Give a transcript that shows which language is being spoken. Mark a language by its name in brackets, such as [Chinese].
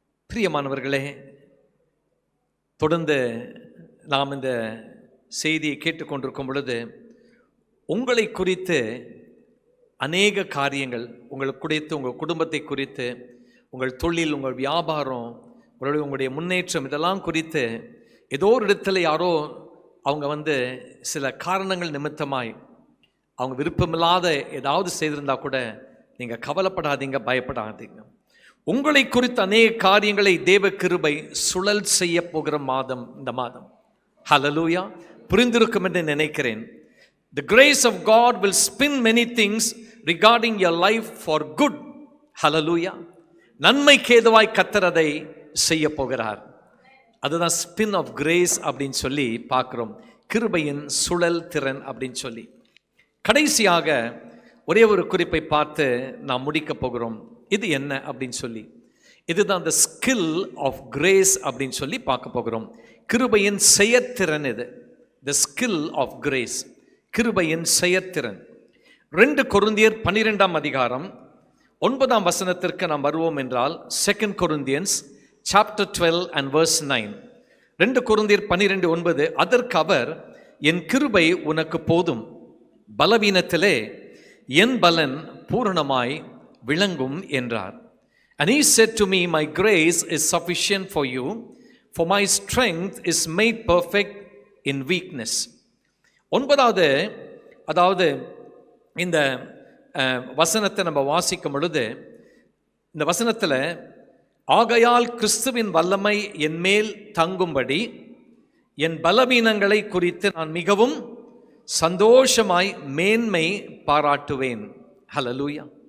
[Tamil] பிரியமானவர்களே, தொடர்ந்து நாம் இந்த செய்தியை கேட்டுக்கொண்டிருக்கும் பொழுது உங்களை குறித்து அநேக காரியங்கள், உங்களை குறித்து, உங்கள் குடும்பத்தை குறித்து, உங்கள் தொழில், உங்கள் வியாபாரம், உங்களுடைய முன்னேற்றம், இதெல்லாம் குறித்து ஏதோ ஒரு இடத்துல யாரோ அவங்க சில காரணங்கள் நிமித்தமாய் அவங்க விருப்பமில்லாத ஏதாவது செய்திருந்தா கூட நீங்கள் கவலைப்படாதீங்க, பயப்படாதீங்க. உங்களை குறித்த அநேக காரியங்களை தேவ கிருபை சுழல் செய்ய போகிற மாதம் இந்த மாதம். ஹல்லேலூயா. புரிந்திருக்கும் என்று நினைக்கிறேன். [English] The grace of God will spin many things regarding your life for good. Hallelujah. [Tamil] நன்மைக்கு ஏதுவாய் கர்த்தர் அதை செய்ய போகிறார். அதுதான் [English] spin of grace [Tamil] அப்படின்னு சொல்லி பார்க்கிறோம். கிருபையின் சுழல் திறன் அப்படின்னு சொல்லி. கடைசியாக ஒரே ஒரு குறிப்பை பார்த்து நாம் முடிக்க போகிறோம். இது என்ன அப்படின்னு சொல்லி, இதுதான் [English] the skill of grace [Tamil] அப்படின்னு சொல்லி பார்க்க போகிறோம். கிருபையின் செயற்திறன் இது. [English] the skill of grace, [Tamil] கிருபையின் செயற்திறன். 2 கொரிந்தியர் 12ஆம் அதிகாரம் 9ஆம் வசனத்திற்கு நாம் வருவோம் என்றால், [English] 2 Corinthians chapter 12 and verse 9. [Tamil] 2 கொரிந்தியர் 12:9, அதற்கு அவர், என் கிருபை உனக்கு போதும், பலவீனத்திலே என் பலன் பூரணமாய் விளங்கும் என்றார். [English] And he said to me, my grace is sufficient for you, for my strength is made perfect in weakness. [Tamil] 9வது, அதாவது இந்த வசனத்தை நம்ம வாசிக்கும் பொழுது, இந்த வசனத்தில் ஆகையால் கிறிஸ்துவின் வல்லமை என் மேல் தங்கும்படி என் பலவீனங்களை குறித்து நான் மிகவும் சந்தோஷமாய் மேன்மை பாராட்டுவேன். ஹல்லேலூயா.